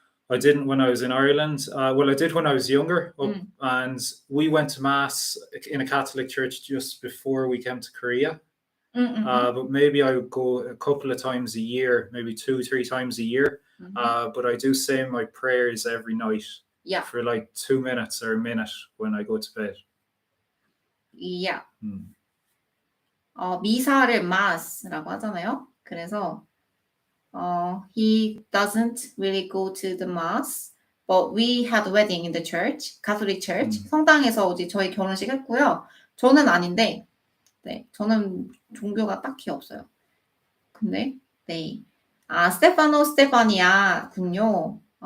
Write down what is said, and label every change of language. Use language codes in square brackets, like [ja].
[en] I didn't when I was in Ireland. Well, I did when I was younger, and we went to mass in a Catholic church just before we came to Korea. But maybe I would go a couple of times a year, maybe 2-3 times a year. But I do say my prayers every night. Yeah. For like 2 minutes or a minute when I go to bed. Yeah. [ko] 미사를 mass라고 하잖아요. 그래서 [en] he doesn't really go to the mass, but we had a wedding in the church, Catholic church. [ko] 성당에서 어제 저희 결혼식 했고요. 저는 아닌데, 네, 저는 종교가 딱히 없어요. 근데, 네, 스테파니아군요.